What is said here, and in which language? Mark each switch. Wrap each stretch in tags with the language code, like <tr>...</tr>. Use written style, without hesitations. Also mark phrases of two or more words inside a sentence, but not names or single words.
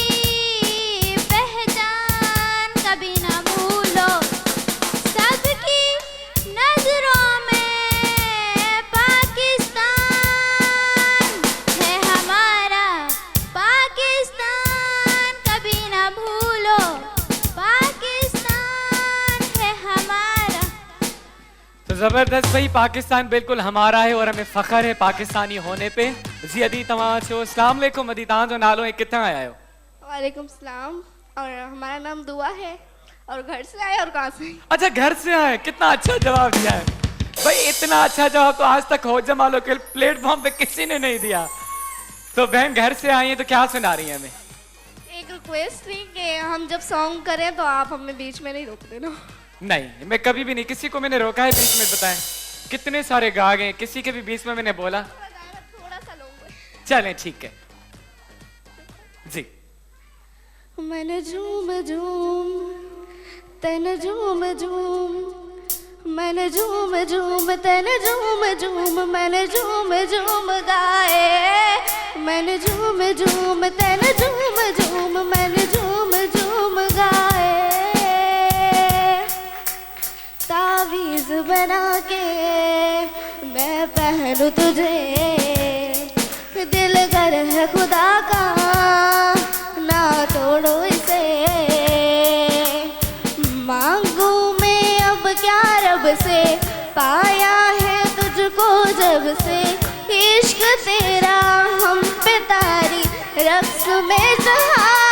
<ur>پہچان کبھی نہ بھولو، سب کی نظروں میں پاکستان ہے ہمارا، پاکستان کبھی نہ بھولو، پاکستان ہے ہمارا. تو زبردست بھائی، پاکستان بالکل ہمارا ہے اور ہمیں فخر ہے پاکستانی ہونے پہ.</ur> <sd>जी अदी तमाम छो,</sd> <ar>السلام عليكم.</ar> <sd>अदी तव्हां जो नालो है, कितना आया हो?</sd> <ar>وعليكم سلام,</ar> <ur>اور ہمارا نام دعا ہے، اور گھر سے آئے اور کہاں سے? اچھا گھر سے آئے، کتنا اچھا جواب دیا ہے بھائی، اتنا اچھا جواب تو آج تک ہو جمالو کے پلیٹ فارم پہ کسی نے نہیں دیا. تو بہن گھر سے آئی ہے تو کیا سنا رہی ہے ہمیں? ایک ریکویسٹ تھی کہ ہم جب سانگ کریں تو آپ ہمیں بیچ میں نہیں روک دینا. نہیں، میں کبھی بھی نہیں کسی کو میں نے روکا ہے بیچ میں۔ بتائیں کتنے سارے گا گئے، کسی کے بھی بیچ میں میں نے بولا? تھوڑا سا لوگ چلیں ٹھیک ہے جی. میں نے جھوم جھوم تن جھوم جھوم، میں نے جھوم جھوم تن جھوم جھوم، میں نے جھوم جھوم گائے، میں نے جھوم جھوم تن جھوم جھوم، میں نے جھوم جھوم گائے, تعویذ بنا کے میں پہنوں تجھے، دل گھر ہے خدا کا نہ توڑو اسے، مانگوں میں اب کیا رب سے، پایا ہے تجھ کو جب سے، عشق تیرا ہم پہ طاری رقص میں جہاں,</ur>